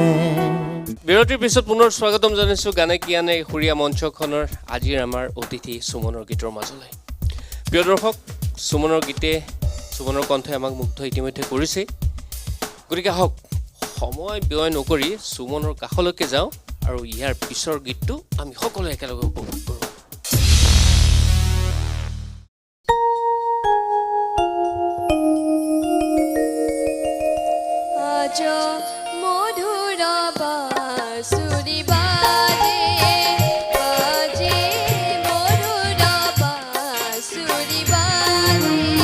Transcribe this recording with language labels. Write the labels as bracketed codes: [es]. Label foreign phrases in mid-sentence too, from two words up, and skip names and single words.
[as] বিৰতিৰ পিছত পুনৰ স্বাগতম জনাইছোঁ গানে কি আনে সুৰীয়া মঞ্চখনৰ আজিৰ আমাৰ অতিথি সুমনৰ গীতৰ মাজলৈ প্ৰিয় দৰ্শক সুমনৰ গীতে সুমনৰ কণ্ঠই আমাক মুগ্ধ ইতিমধ্যে কৰিছে গতিকে আহক সময় ব্যয় নকৰি সুমনৰ কাষলৈকে যাওঁ আৰু ইয়াৰ পিছৰ গীতটো আমি সকলোৱে একেলগে উপভোগ কৰোঁ [bn] আজ মধুর বাঁশুরি বাজে বাজে মধুর বাঁশুরি বাজে